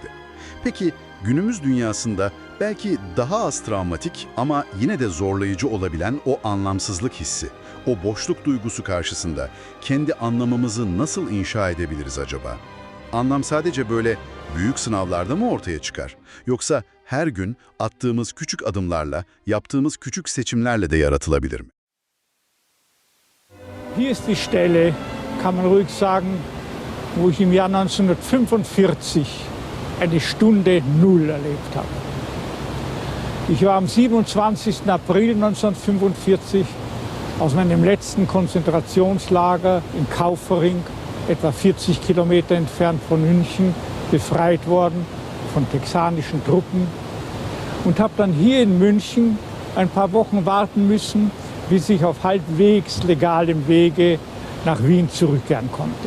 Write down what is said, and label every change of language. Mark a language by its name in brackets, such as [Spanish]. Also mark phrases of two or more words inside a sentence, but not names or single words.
[Turkish] Peki günümüz dünyasında belki daha az travmatik ama yine de zorlayıcı olabilen o anlamsızlık hissi, o boşluk duygusu karşısında kendi anlamımızı nasıl inşa edebiliriz acaba? Anlam sadece böyle büyük sınavlarda mı ortaya çıkar? Yoksa her gün attığımız küçük adımlarla, yaptığımız küçük seçimlerle de yaratılabilir mi? [German] Hier ist die Stelle, kann man ruhig sagen, wo ich im Jahr 1945 eine Stunde Null erlebt habe. Ich war am 27. April 1945 aus meinem letzten Konzentrationslager in Kaufering, etwa 40 Kilometer entfernt von München, befreit worden von texanischen Truppen und habe dann hier in München ein paar Wochen warten müssen, bis ich auf halbwegs legalem Wege nach Wien zurückkehren konnte.